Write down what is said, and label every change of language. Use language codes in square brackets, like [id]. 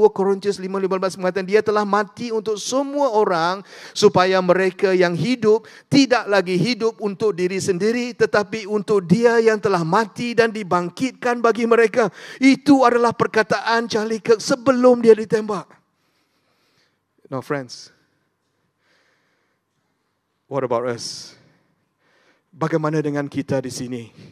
[ms] 2 Korintius 5:15 mengatakan dia telah mati untuk semua orang supaya mereka yang hidup tidak lagi hidup untuk diri sendiri tetapi untuk dia yang telah mati dan dibangkitkan bagi mereka. Itu adalah perkataan Charlie Kirk sebelum dia ditembak. [en] Now friends, what about us? [ms] Bagaimana dengan kita di sini?